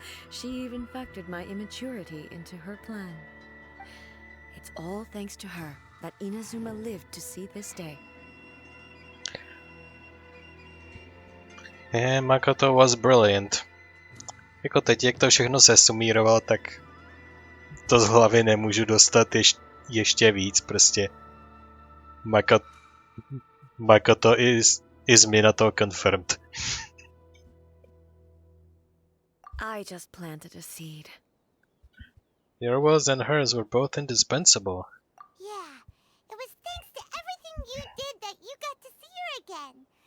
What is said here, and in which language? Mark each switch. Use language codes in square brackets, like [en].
[en] She even factored my immaturity into her plan. It's all thanks to her that Inazuma lived to see this day. Yeah, Makoto was brilliant. [cs] Jako teď, jak to všechno sesumíroval, tak to z hlavy nemůžu dostat ještě víc, prostě. [en] Makoto is Minato confirmed. I just planted a seed. Your words and hers were both indispensable. Yeah, it was thanks to everything you did that you got to see her again.